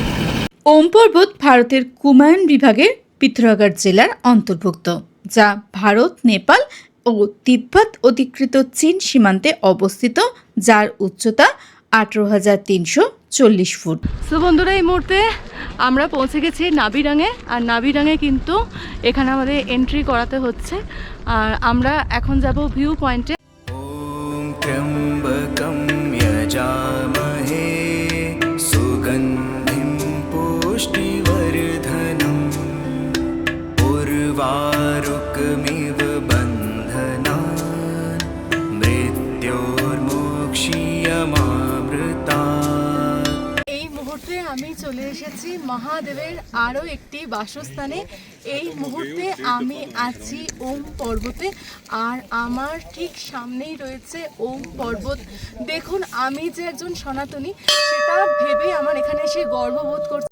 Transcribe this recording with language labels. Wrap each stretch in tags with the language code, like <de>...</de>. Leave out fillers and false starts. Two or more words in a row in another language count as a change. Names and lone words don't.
<bn>ওম পর্বত ভারতের কুমায়ুন বিভাগের পিথোরাগড় জেলার অন্তর্ভুক্ত, যা ভারত, নেপাল ও তিব্বত অধিকৃত চীন সীমান্তে অবস্থিত, যার উচ্চতা 18,340 ফুট। সো বন্ধুরা, এই মুহূর্তে আমরা পৌঁছে গেছি নাবিরাঙে। আর নাবিরাঙে কিন্তু এখানে আমাদের এন্ট্রি করাতে হচ্ছে। আর আমরা এখন যাব</bn> <en>view point.</en> <sa>ॐ त्र्यम्बकं यजामहे सुगन्धिं पुष्टिवर्धनम् उर्वारुकमिव बन्धनान् मृत्योर्मोक्ष्यमामृतात्।</sa> <bn>এই মুহূর্তে আমি চলে এসেছি মহাদেবের আরও একটি বাসস্থানে। এই মুহূর্তে আমি আছি ওম পর্বতে। আর আমার ঠিক সামনেই রয়েছে ওম পর্বত। দেখুন, আমি যে একজন সনাতনী সেটা ভেবে আমার এখানে এসে গর্ববোধ করছি।</bn>